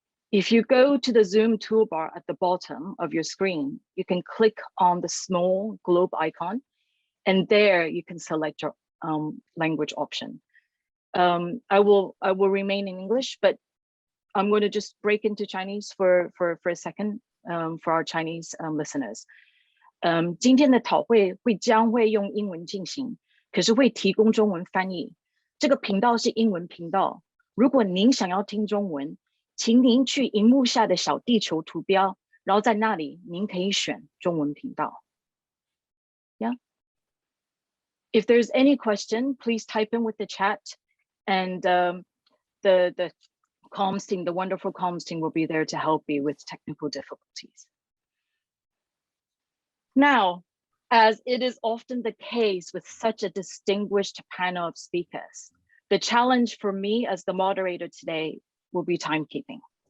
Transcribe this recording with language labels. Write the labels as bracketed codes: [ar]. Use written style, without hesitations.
[en] If you go to the Zoom toolbar at the bottom of your screen, you can click on the small globe icon, and there you can select your language option. I will remain in English, but I'm going to just break into Chinese for a second for our Chinese listeners. [zh] 今天的讨会将会用英文进行，可是会提供中文翻译。这个频道是英文频道，如果您想要听中文，请您去荧幕下的小地球图标，然后在那里您可以选中文频道。 [en] Yeah. If there's any question, please type in with the chat, and the comms team, the wonderful comms team, will be there to help you with technical difficulties. Now, as it is often the case with such a distinguished panel of speakers, the challenge for me as the moderator today will be timekeeping.